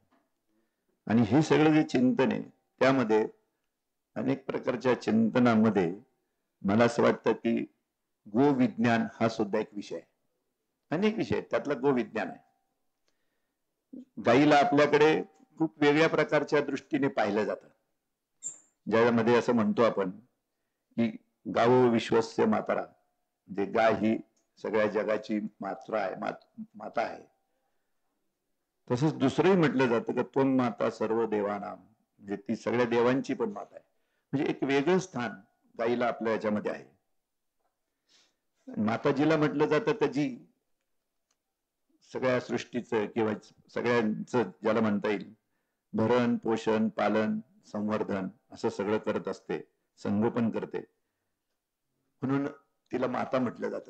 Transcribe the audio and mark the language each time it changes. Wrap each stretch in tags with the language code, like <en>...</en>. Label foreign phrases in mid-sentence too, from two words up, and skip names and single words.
<mr>आणि हे सगळं जे चिंतन आहे त्यामध्ये अनेक प्रकारच्या चिंतनामध्ये मला असं वाटतं की गोविज्ञान हा सुद्धा एक विषय आहे. अनेक विषय आहेत, त्यातला गोविज्ञान आहे. गाईला आपल्याकडे खूप वेगळ्या प्रकारच्या दृष्टीने पाहिलं जातं, ज्यामध्ये असं म्हणतो आपण की</mr> <sa>गावो विश्वस्य मातरा,</sa> <mr>म्हणजे गाय ही सगळ्या जगाची मात्रा आहे, माता आहे. तसंच दुसरंही म्हटलं जातं की</mr> <sa>त्वं माता सर्व देवानां,</sa> <mr>म्हणजे ती सगळ्या देवांची पण माता आहे. म्हणजे एक वेगळं स्थान गाईला आपल्या याच्यामध्ये आहे. माताजीला म्हटलं जातं की जी सगळ्या सृष्टीचं किंवा सगळ्यांचं ज्याला म्हणता येईल भरण पोषण पालन संवर्धन असं सगळं करत असते, संगोपन करते, म्हणून तिला माता म्हटलं जातं.</mr>